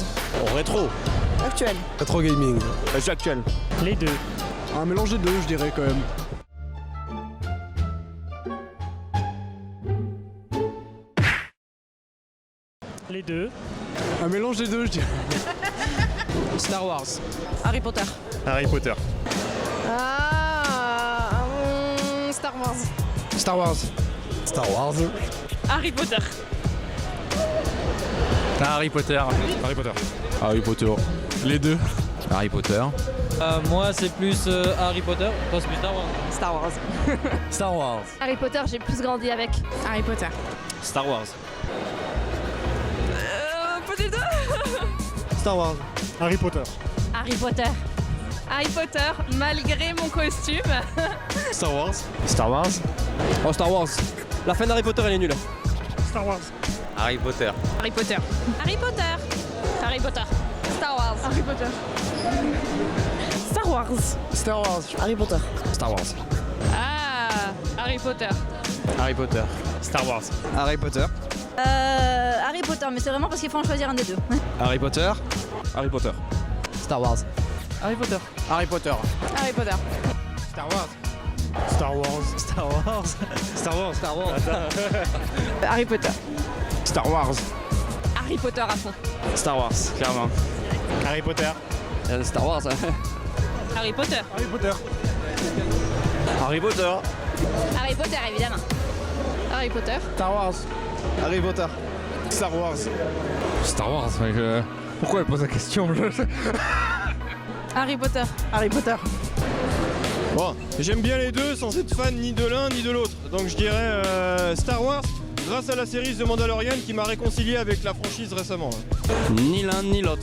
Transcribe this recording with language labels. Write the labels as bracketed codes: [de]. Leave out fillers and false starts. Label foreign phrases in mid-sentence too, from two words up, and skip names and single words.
[fr] Oh, rétro. Actuel. Rétro gaming. Jeu actuel. Les deux. Un mélange des deux je dirais quand même. Les deux. Un mélange des deux je dirais. Star Wars. Harry Potter. Harry Potter. Star Wars. Star Wars. Star Wars. Harry Potter. Harry Potter. Harry Potter. Harry Potter. Les deux. Harry Potter. Moi c'est plus Harry Potter. Toi c'est plus Star Wars. Star Wars. Star Wars. Harry Potter, j'ai plus grandi avec. Harry Potter. Star Wars. Pas des deux. Star Wars. Harry Potter. Harry Potter. Harry Potter, malgré mon costume. Star Wars. Star Wars. Oh Star Wars. La fin d'Harry Potter elle est nulle. Star Wars. Harry Potter. Harry Potter. Harry Potter. Harry Potter. Star Wars. Harry Potter. Star Wars. Star Wars. Harry Potter. Star Wars. Ah, Harry Potter. Harry Potter. Star Wars. Harry Potter. Harry Potter, mais c'est vraiment parce qu'il faut en choisir un des deux. Harry Potter. Harry Potter. Star Wars. Harry Potter. Harry Potter. Harry Potter. Star Wars. Star Wars. Star Wars. Star Wars. Star Wars. Harry Potter. Star Wars. Harry Potter à fond. Star Wars, clairement. Harry Potter. Star Wars. Harry Potter. Harry Potter. Harry Potter. Harry Potter, évidemment. Harry Potter. Star Wars. Harry Potter. Star Wars. Star Wars. Pourquoi elle pose la question? Harry Potter. Harry Potter. Bon, j'aime bien les deux sans être fan ni de l'un ni de l'autre. Donc je dirais Star Wars grâce à la série The Mandalorian qui m'a réconcilié avec la franchise récemment. Ni l'un ni l'autre.